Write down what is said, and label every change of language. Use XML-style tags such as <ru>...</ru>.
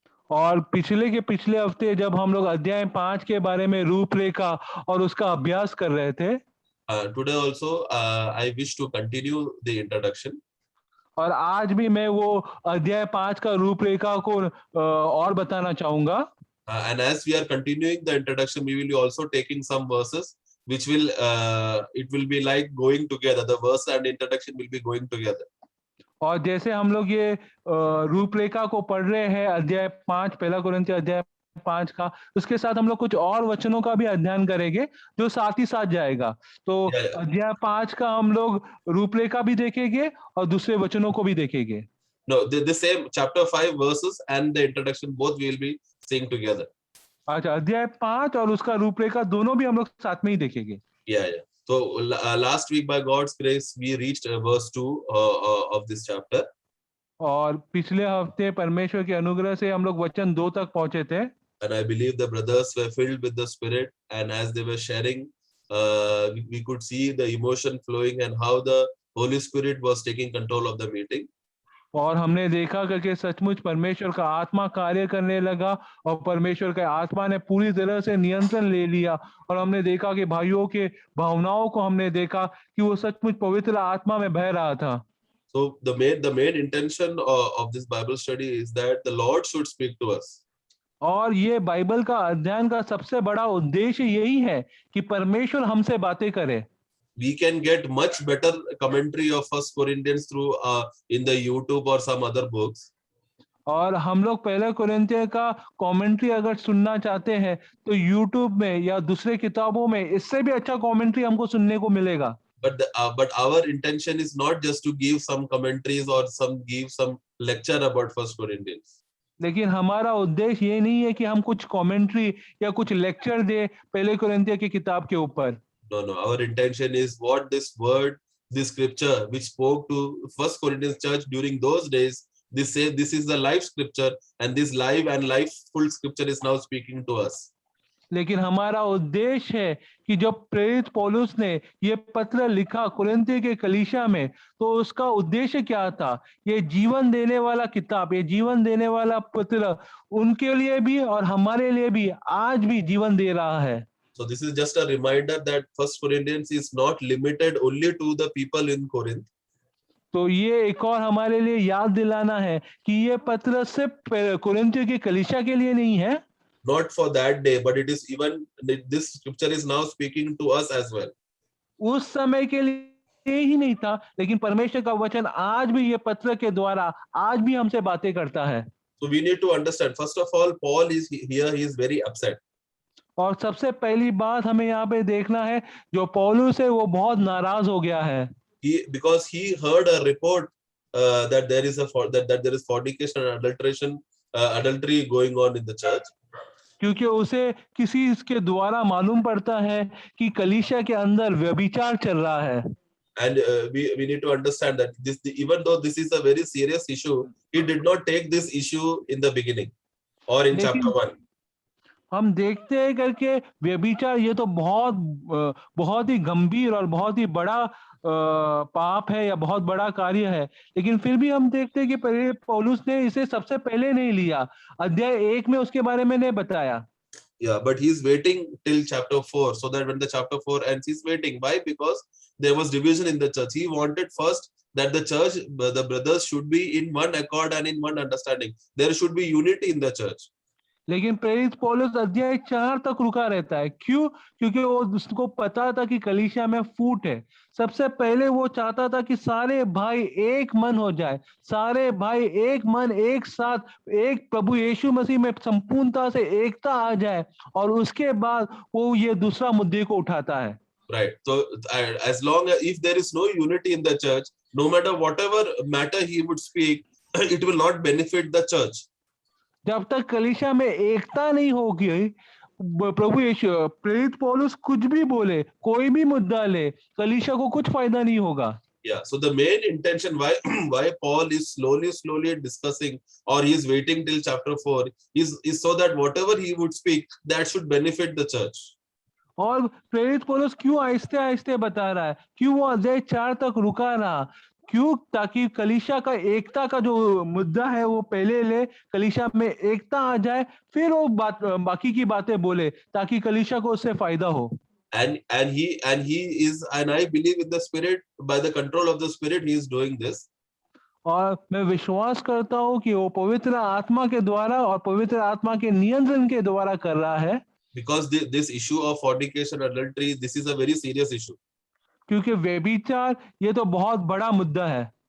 <hi>और पिछले के पिछले हफ्ते जब हम लोग अध्याय 5 के बारे में रूपरेखा और उसका अभ्यास कर रहे थे,</hi> <en>Today also, I wish to continue the introduction.</en> <hi>और आज भी मैं वो अध्याय 5 का रूपरेखा को और बताना चाहूंगा।</hi> <en>And as we are continuing the introduction, we will be also taking some verses, which will it will be like going together. The verse and introduction will be going together.</en> <hi>और जैसे हम लोग ये रूपरेखा को पढ़ रहे हैं अध्याय 5, पहला कुरिन्थियों अध्याय 5 का, उसके साथ हम लोग कुछ और वचनों का भी अध्ययन करेंगे जो साथ ही साथ जाएगा। तो अध्याय 5 का हम लोग रूपरेखा भी देखेंगे और दूसरे वचनों को भी देखेंगे।</hi> <en>No, the same chapter 5 verses and the introduction both we will be seeing together.</en> <hi>अच्छा, अध्याय 5 और उसका रूपरेखा दोनों भी हम लोग साथ में ही देखेंगे।</hi> <en>Yeah. So last week by God's grace we reached verse 2 of this chapter.</en> <hi>और पिछले हफ्ते परमेश्वर के अनुग्रह से हम लोग वचन 2 तक पहुंचे थे।</hi> <en>And I believe the brothers were filled with the Spirit, and as they were sharing, we could see the emotion flowing and how the Holy Spirit was taking control of the meeting.</en> <hi>और हमने देखा करके सचमुच परमेश्वर का आत्मा कार्य करने लगा और परमेश्वर के आत्मा ने पूरी तरह से नियंत्रण ले लिया, और हमने देखा कि भाइयों के भावनाओं को हमने देखा कि वो सचमुच पवित्र आत्मा में बह रहा था।</hi> <en>So the main intention of this Bible study is that the Lord should speak to us.</en> <hi>और ये बाइबल का अध्ययन का सबसे बड़ा उद्देश्य यही है कि परमेश्वर हमसे बातें करे।</hi> <en>We can get much better commentary of First Corinthians through in the YouTube or some other books.</en> <hi>और हम लोग पहले कुरिन्थियों का कमेंट्री अगर सुनना चाहते हैं तो YouTube में या दूसरे किताबों में इससे भी अच्छा कमेंट्री हमको सुनने को मिलेगा।</hi> <en>But our intention is not just to give some commentaries or give some lecture about First Corinthians.</en> <hi>लेकिन हमारा उद्देश्य ये नहीं है कि हम कुछ कमेंट्री या कुछ लेक्चर दे पहले कुरिन्थियों की किताब के ऊपर।</hi> <en>No, our intention is what this word, this scripture which spoke to First Corinthians church during those days, this is the live scripture, and this live and life-full scripture is now speaking to us.</en> <hi>लेकिन हमारा उद्देश्य है कि जब प्रेरित पौलुस ने ये पत्र लिखा कुरिन्थियों के कलीसिया में, तो उसका उद्देश्य क्या था? ये जीवन देने वाला किताब, ये जीवन देने वाला पत्र उनके लिए भी और हमारे लिए भी आज भी जीवन दे रहा है।</hi> <en>So this is just a reminder that First Corinthians is not limited only to the people in Corinth.</en> <hi>तो ये एक और हमारे लिए याद दिलाना है कि ये पत्र सिर्फ कुरिन्थियों के कलीसिया के लिए नहीं है।</hi> <en>Not for that day, but it is even this scripture is now speaking to us as well.</en> <hi>उस समय के लिए ही नहीं था, लेकिन परमेश्वर का वचन आज भी ये पत्र के द्वारा आज भी हमसे बातें करता है।</hi> <en>So we need to understand. First of all, Paul is here. He is very upset.</en> <hi>और सबसे पहली बात हमें यहाँ पे देखना है, जो पौलुस है वो बहुत नाराज हो गया है।</hi> <en>Because he heard a report that there is that there is fornication and adultery going on in the church.</en> <hi>क्योंकि उसे किसी इसके द्वारा मालूम पड़ता है कि कलीसिया के अंदर व्यभिचार चल रहा है।</hi> <en>And we need to understand that even though this is a very serious issue, he did not take this issue in the beginning or in chapter 1.</en> <hi>हम देखते हैं करके व्यभिचार ये तो बहुत ही गंभीर और बहुत ही बड़ा पाप है या बहुत बड़ा कार्य है, लेकिन फिर भी हम देखते हैं कि पौलुस ने इसे सबसे पहले नहीं लिया। अध्याय 1 में उसके बारे में नहीं बताया।</hi> <en>Yeah, but he's waiting till chapter 4, so that when the chapter 4 ends, he's waiting. Why? Because there was division in the church. He wanted first that the church, the brothers should be in one accord and in one understanding. There should be unity in the church.</en> <hi>लेकिन प्रेरित पौलुस अध्याय 4 तक रुका रहता है। क्यों? क्योंकि वो उसको पता था कि कलीसिया में फूट है। सबसे पहले वो चाहता था कि सारे भाई एक मन हो जाए, सारे भाई एक मन एक साथ एक प्रभु यीशु मसीह में संपूर्णता से एकता आ जाए, और उसके बाद वो ये दूसरा मुद्दे को उठाता है।</hi> <en>Right. So as long as if there is no unity in the church, no matter whatever matter he would speak, it will not benefit the church.</en> <hi>जब तक कलीसिया में एकता नहीं होगी, प्रभु यीशु प्रेरित पौलुस कुछ भी बोले, कोई भी मुद्दा ले, कलीसिया को कुछ फायदा नहीं होगा।</hi> <en>Yeah, so the main intention why why Paul is slowly discussing, or he is waiting till chapter 4, is so that whatever he would speak, that should benefit the church.</en> <hi>और प्रेरित पौलुस क्यों आहिस्ते आहिस्ते बता रहा है, क्यों वो अध्याय 4 तक रुका रहा, क्यों, ताकि कलीसिया का एकता का जो मुद्दा है वो पहले ले, कलीसिया में एकता आ जाए, फिर वो बाकी की बातें बोले, ताकि कलीसिया को उससे फायदा हो।</hi> <en>And he is, and I believe in the Spirit, by the control of the Spirit, he is doing this.</en> <hi>और मैं विश्वास करता हूँ कि वो पवित्र आत्मा के द्वारा और पवित्र आत्मा के नियंत्रण के द्वारा कर रहा है,</hi> <en>Because this issue of fornication, adultery, this is a very serious issue.</en> <hi>क्योंकि व्यभिचार ये तो बहुत बड़ा मुद्दा है।</hi>